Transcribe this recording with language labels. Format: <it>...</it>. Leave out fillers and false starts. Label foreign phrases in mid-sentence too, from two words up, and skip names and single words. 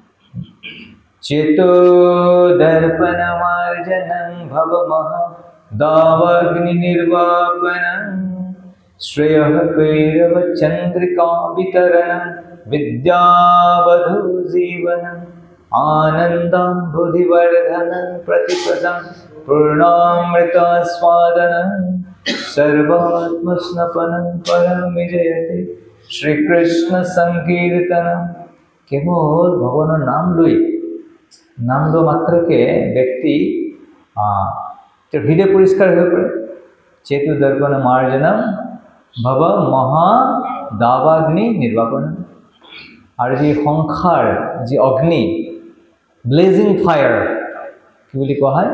<sa>चेतो दर्पणमार्जनं भवमह दावाग्नि निर्वापनं श्रेयः कैरव चन्द्रिका वितरणं विद्यावधू जीवनं आनन्दं बुद्धिवर्धनं प्रतिपदं पूर्णामृतस्वादनं सर्वात्मस्नपनं परमिजयते श्रीकृष्ण संकीर्तनं।</sa> <as>কেৱল ভগৱানৰ নাম লোৱা মাত্ৰকে ব্যক্তি তেওঁৰ হৃদয় পৰিষ্কাৰ হৈ পৰে।</as> <sa>चेतु दर्पण मार्जनम भव महा दावाग्नि निर्वापनम।</sa> <as>আৰু যি সংসাৰ, যি অগ্নি,</as> <en>blazing fire,</en> <as>কি বুলি কোৱা হয়?</as>